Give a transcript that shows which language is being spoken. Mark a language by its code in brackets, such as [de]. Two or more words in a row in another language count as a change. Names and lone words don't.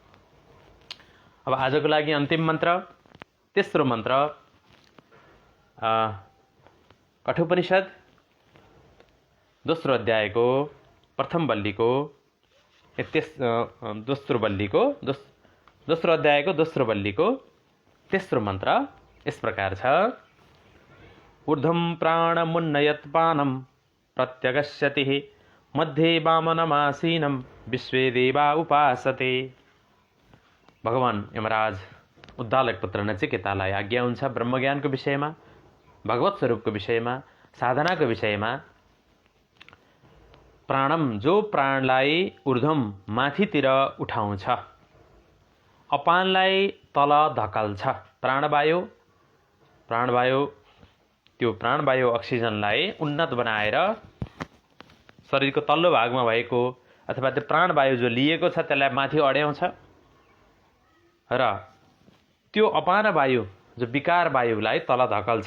[ne] अब आजको लागि अन्तिम मन्त्र, तेस्रो मन्त्र कठोपनिषद दोस्रो अध्यायको प्रथम बल्लीको दोस्रो अध्यायको दोस्रो बल्लीको तेस्रो मन्त्र यस प्रकार छ। [sa] ऊर्ध्वं प्राणमुन्नयत् पानं प्रत्यगस्यति मध्ये वामनमासीनं विश्वे देवा उपासते। [ne] भगवान यमराज उद्दालक पुत्र नचिकेतालाई आज्ञा हुन्छ ब्रह्मज्ञानको विषयमा, भगवत स्वरूपको विषयमा, साधनाको विषयमा। प्राणम, जो प्राणलाई ऊर्ध्वम माथितिर उठाउँछ, अपानलाई तल धकाल्छ। प्राणवायु त्यो प्राणवायु अक्सिजनलाई उन्नत बनाएर शरीरको तल्लो भागमा भएको अथवा त्यो प्राणवायु जो लिएको छ त्यसलाई माथि अड्याउँछ र त्यो अपान वायु जो विकार वायुलाई तल धकाल्छ।